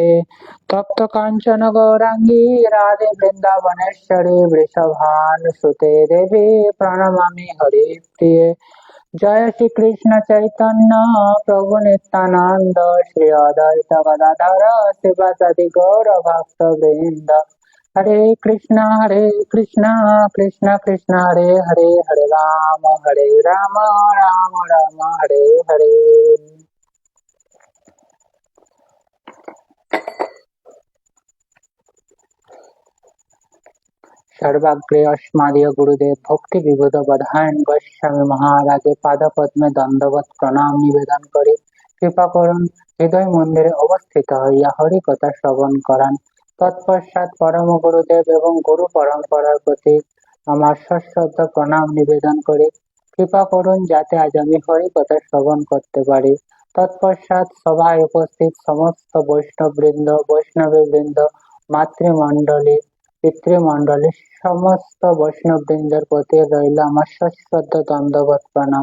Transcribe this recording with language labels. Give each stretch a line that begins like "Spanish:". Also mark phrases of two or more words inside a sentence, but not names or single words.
Sanskrit: तप्त काञ्चन गौराङ्गी राधे वृन्दावनेश्वरी वृषभानुसुते देवी प्रणमामि हरिप्रिये। जय श्री कृष्ण चैतन्य प्रभु नित्यानंद श्री अद्वैत गदाधर शिवासादि गौर भक्त वृंद। हरे कृष्णा कृष्ण कृष्ण हरे हरे हरे राम राम राम हरे हरे।
Bangla: সর্বাগ্রে অস্মদীয় গুরুদেব ভক্তি বিবুধ বধায়ন গোস্বামী মহারাজে পাদ পদ্মে দণ্ডবত প্রণাম নিবেদন করে কৃপা করুন হৃদয় মন্দিরে অবস্থিত হইয়া হরি কথা শ্রবণ করান। তৎপশ্চাৎ পরম গুরুদেব এবং গুরু পরম্পরার প্রতি আমার সশ্রদ্ধ প্রণাম নিবেদন করে কৃপা করুন যাতে আজ আমি হরি কথা শ্রবণ করতে পারি। তৎপশ্চাৎ সভায় উপস্থিত সমস্ত বৈষ্ণবী বৃন্দ মাতৃমণ্ডলী পিতৃমণ্ডলী সমস্ত বৈষ্ণববৃন্দের প্রতি রইল আমার সশ্রদ্ধ দণ্ডবত প্রণাম।